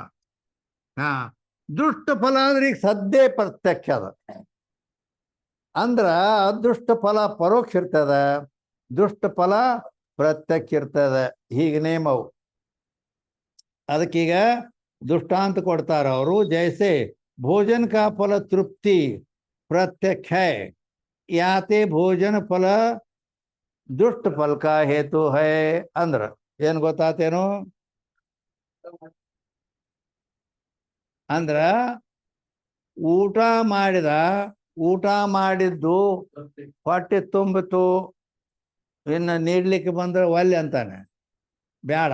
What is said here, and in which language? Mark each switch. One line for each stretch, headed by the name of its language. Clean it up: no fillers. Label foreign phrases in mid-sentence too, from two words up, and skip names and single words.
Kannada: ದುಷ್ಟ ಫಲ ಅಂದ್ರೆ ಈಗ ಸದ್ಯ ಪ್ರತ್ಯಕ್ಷ ಅದ. ಅಂದ್ರ ಅದೃಷ್ಟ ಫಲ ಪರೋಕ್ಷ ಇರ್ತದ, ದುಷ್ಟ ಫಲ ಪ್ರತ್ಯಕ್ಷ ಇರ್ತದ. ಹೀಗೆ ನೇಮವು. ಅದಕ್ಕೀಗ ದೃಷ್ಟಾಂತ ಕೊಡ್ತಾರ ಅವರು.
Hindi: ಜೈಸೆ भोजन का फल तृप्ति प्रत्यक्ष है, याते भोजन फल दुष्ट फल का हेतु है.
Kannada: अंद्र ಏನ್ ಗೊತ್ತಾತೇನು? ಅಂದ್ರ ಊಟ ಮಾಡಿದ್ದು ಹೊಟ್ಟೆ ತುಂಬಿತು, ಇನ್ನು ನೀಡ್ಲಿಕ್ಕೆ ಬಂದ್ರೆ ಒಲ್ಲೆ ಅಂತಾನೆ, ಬೇಡ.